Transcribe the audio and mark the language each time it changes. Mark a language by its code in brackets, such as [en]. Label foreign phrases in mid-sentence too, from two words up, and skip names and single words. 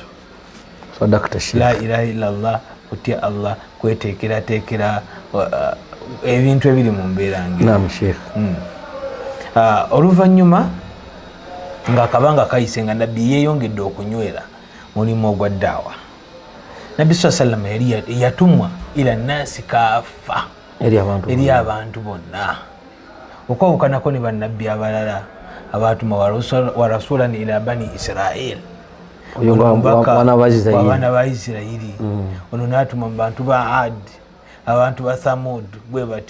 [ar] لا إله إلا الله, [lg] kutya Allah, kweteekerateekera ebintu ebiri mu mbeera ng'ezo. Oluvannyuma ng'akabanga kayise nga Nabbi yeeyongedde okunywera mulimu ogwa ddaawa. Nabbi [ar] صلى الله عليه وسلم [lg] yali yatumwa [ar] إلى الناس كافة, [lg] eri abantu bonna, okwawukanako ne bannabbi abalala abaatuma [ar] ورسولا إلى بني إسرائيل, [lg] abaana ba Isirayiri. Ono n'atuma mu bantu ba Ad, abantu ba Thamud, bwe batyo.